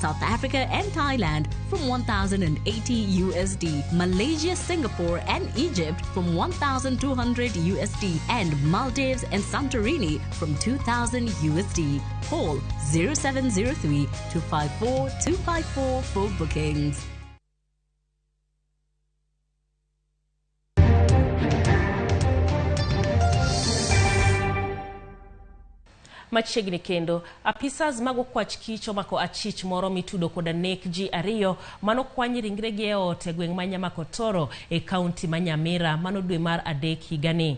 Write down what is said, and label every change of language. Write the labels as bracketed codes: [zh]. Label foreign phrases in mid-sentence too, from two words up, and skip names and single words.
[en] South Africa and Thailand from 1,080 USD, Malaysia, Singapore and Egypt from 1,200 USD, and Maldives and Santorini from 2,000 USD. Call 0703 254 254 for bookings. [luo] Machiegni kendo, apisas mago kwach kich omako achich moro mitudo koda nek ji ariyo mano kwany ringregi e ot e gweng' ma Nyamakotoro e kaunti ma Nyamira mano dwe mar adek higani.